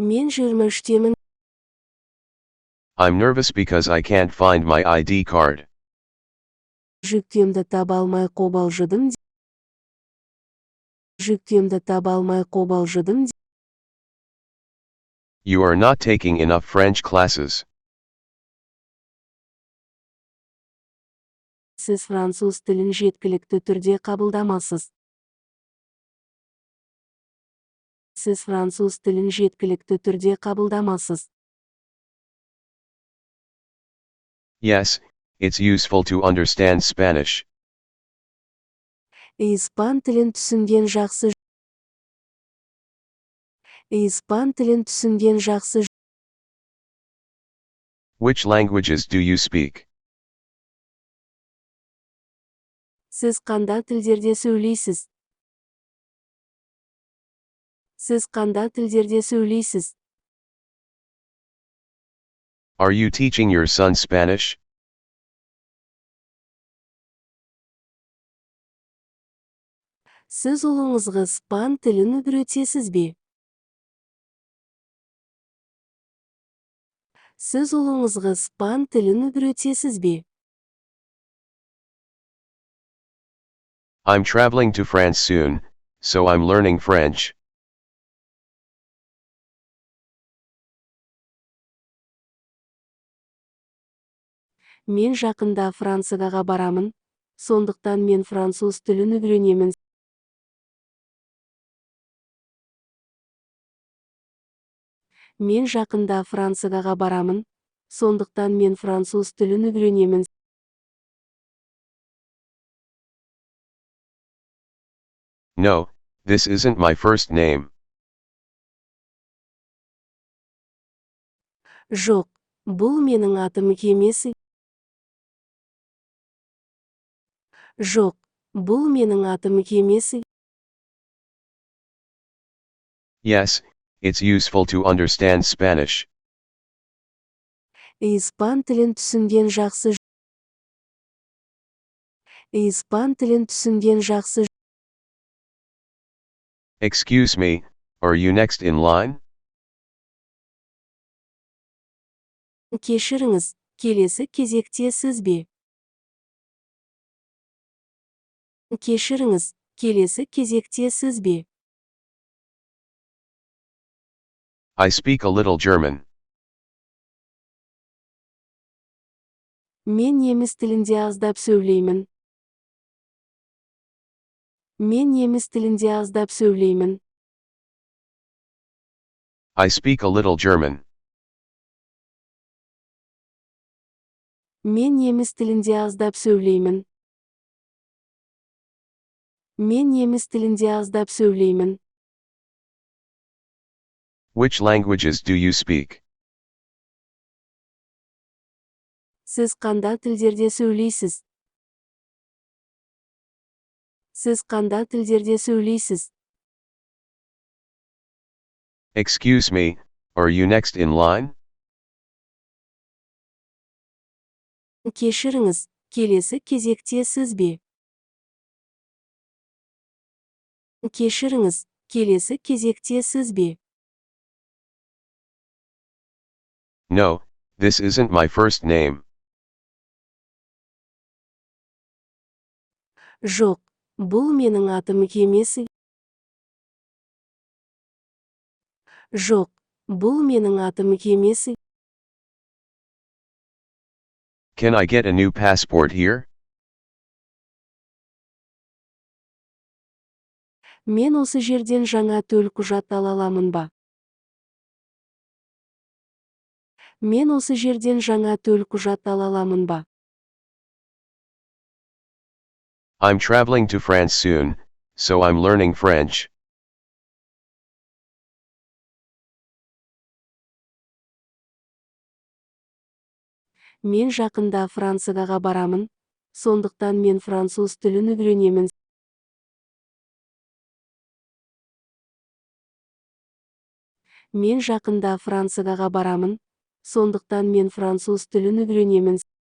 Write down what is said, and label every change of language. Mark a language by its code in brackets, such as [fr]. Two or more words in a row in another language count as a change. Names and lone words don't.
[kk] Мен 23-темін. [en] I'm nervous because I can't find my ID card. [kk] Жүктемді таба алмай қобалжыдым. Жүктемді таба алмай қобалжыдым. [en] You are not taking enough French classes. [kk] Сіз француз тілін жеткілікті түрде қабылдамасыз. Сіз француз тілін жеткілікті түрде қабылдамасыз. [en] Yes, it's useful to understand Spanish. [kk] Испан тілін түсінген жақсы. Испан тілін түсінген жақсы. [en] Which languages do you speak? [kk] Сіз қандай тілдерде сөйлейсіз? Сіз қандай тілдерде сөйлейсіз? [en] Are you teaching your son Spanish? [kk] Сіз ұлыңызға испан тілін үйретесіз бе? Сіз ұлыңызға испан тілін үйретесіз бе? [en] I'm traveling to France soon, so I'm learning French. [kk] Мен жақында Францияға барамын, сондықтан мен француз тілін үйренемін. Мен жақында Францияға барамын, сондықтан мен француз тілін үйренемін. [en] No, this isn't my first name. [kk] Жоқ, бұл менің атым емес. Жоқ, бұл менің атым емес. [en] Yes, it's useful to understand Spanish. [kk] Испан тілін түсінген жақсы. Испан тілін түсінген жақсы. [en] Excuse me, are you next in line? [kk] Кешіріңіз, келесі кезекте сіз бе? Кешіріңіз, келесі кезекте сіз бе? [en] I speak a little German. [kk] Мен неміс тілінде аздап сөйлеймін. Мен неміс тілінде аздап сөйлеймін. [en] I speak a little German. [kk] Мен неміс тілінде аздап сөйлеймін. Мен неміс тілінде аздап сөйлеймін. [en] Which languages do you speak? [kk] Сіз қандай тілдерде сөйлейсіз? Сіз қандай тілдерде сөйлейсіз? [en] Excuse me, are you next in line? [kk] Кешіріңіз, келесі кезекте сіз бе? Кешіріңіз, келесі кезекте сіз бе? [en] No, this isn't my first name. [kk] Жоқ, бұл менің атым емес. Жоқ, бұл менің атым емес. [en] Can I get a new passport here? [kk] Мен осы жерден жаңа төлқұжат ала аламын ба? Мен осы жерден жаңа төлқұжат ала аламын ба? [en] I'm traveling to France soon, so I'm learning French. [kk] Мен жақында Францияға барамын, сондықтан мен француз тілін үйренемін. Мен жақында Францияға барамын, сондықтан мен француз тілін үйренемін.